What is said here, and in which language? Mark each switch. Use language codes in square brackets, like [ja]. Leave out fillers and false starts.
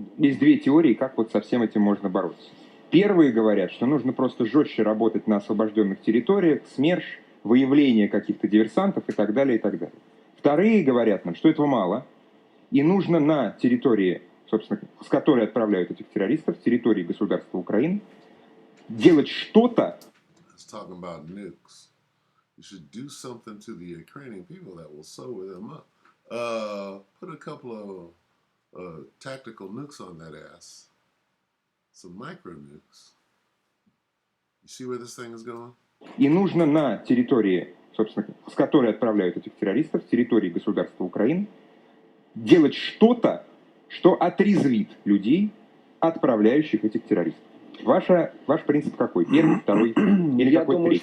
[ru] Есть две теории, как вот со всем этим можно бороться. Первые говорят, что нужно просто жестче работать на освобожденных территориях, СМЕРШ, выявление каких-то диверсантов и так далее, и так далее. Вторые говорят нам, что этого мало, и нужно на территории, собственно, с которой отправляют этих террористов, с территории государства Украины, делать что-то. [en] You should do something to the Ukrainian people that will sober them up. Put a couple of tactical nukes on that ass. Some micro nukes. You see where this thing is going? [ru] И нужно на территории, собственно, с которой отправляют этих террористов, с территории государства Украины, делать что-то, что отрезвит людей, отправляющих этих террористов. Ваш принцип какой? Первый, второй или Я какой думаю, третий?